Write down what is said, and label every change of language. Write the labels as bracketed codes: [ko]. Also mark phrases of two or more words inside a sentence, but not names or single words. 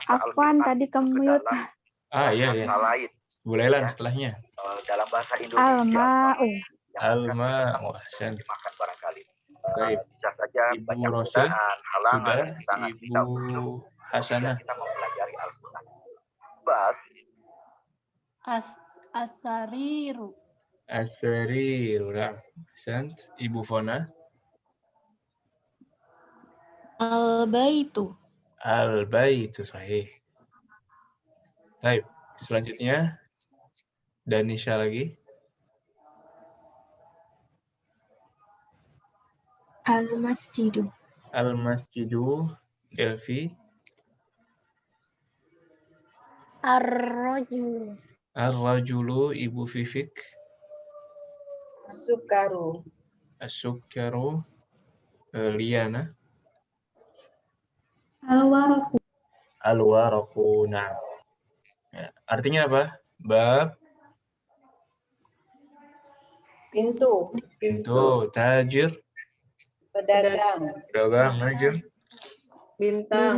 [id] Afwan, tadi kamu mute. Iya. lain. Bulelan setelahnya. Dalam bahasa Indonesia. Al-ma'u. Menerjemahkan barangkali. Baik. Bisa saja Ibu banyak Rose halangan, sudah. Ibu Hasanah. kita mempelajari Al-Quran. Asariru. Asariru. Ahsant. Ibu Fona. Al-baitu. Al-baitu, sahih. Baik. Selanjutnya Danisha lagi. Al-masjidu. Al-masjidu. Delphi. Ar-rajulu. Ar-rajulu, Ibu Fifik. Sukaru. As-sukkaru. Liana. Al-waraku. Al-waraku. Nah. Ya, artinya apa? Bab. Pintu. Pintu. Tajir. Pedagang. Pedagang. Najm. Bintang.